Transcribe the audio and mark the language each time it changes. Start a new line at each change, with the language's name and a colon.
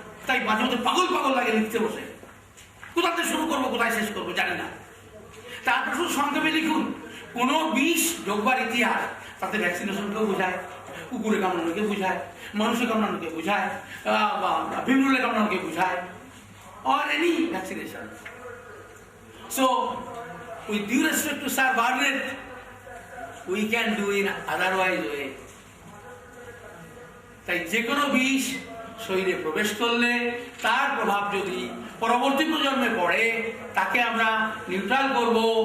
Bangla: তাই মাঝে মধ্যে পাগল লাগে লিখতে বসে, কোথাতে শুরু করবো কোথায় শেষ করবো জানি না। তারপর শুধু সংক্ষেপে লিখুন, কোন বিষ ঢোকবার ইতিহাস, তাতে ভ্যাকসিনেশনকেও বোঝায়, কুকুরে কামড়ানোকে বোঝায়, মানুষের কামড়ানোকে বোঝায়, ভিমরুলে কামড়ানোকে বোঝায়,
English: or any vaccination. So, with due respect to Sir Bartlett, we can do in otherwise way.
Bangla: তাই যে কোনো বিষ শরীরে প্রবেশ করলে তার প্রভাব যদি পরবর্তী প্রজন্মে পড়ে, তাকে আমরা নিউট্রাল করব।